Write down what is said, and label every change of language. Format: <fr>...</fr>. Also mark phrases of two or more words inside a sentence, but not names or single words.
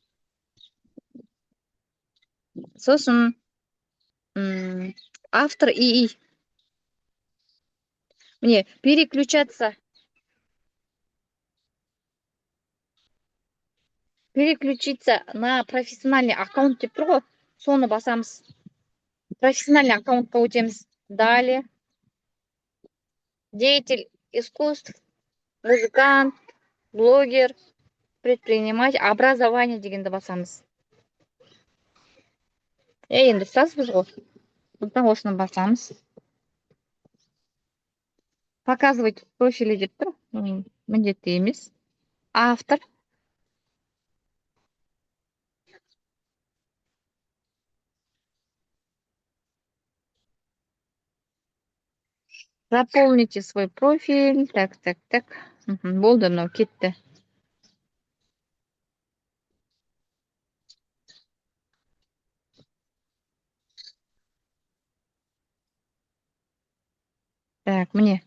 <kk>Сосын автор ИИ. Міне,</kk> <ru>переключаться на профессиональный аккаунт</ru> <kk>деп тұр ғой, соны басамыз.</kk> <ru>Профессиональный аккаунтқа</ru> <kk>өтеміз.</kk> <ru>Далее. Деятель искусств, музыкант, блогер, предприниматель, образование</ru> <kk>дегенді басамыз. Енді ұстасыз ғой. Бұдан осыны басамыз.</kk> <ru>Показывать профили</ru> <kk>деп тұр. Міндетті емес. Автор.</kk> <ru>Заполните свой профиль. Так.</ru> <kk>Болды, мынау кетті. Так, міне.</kk>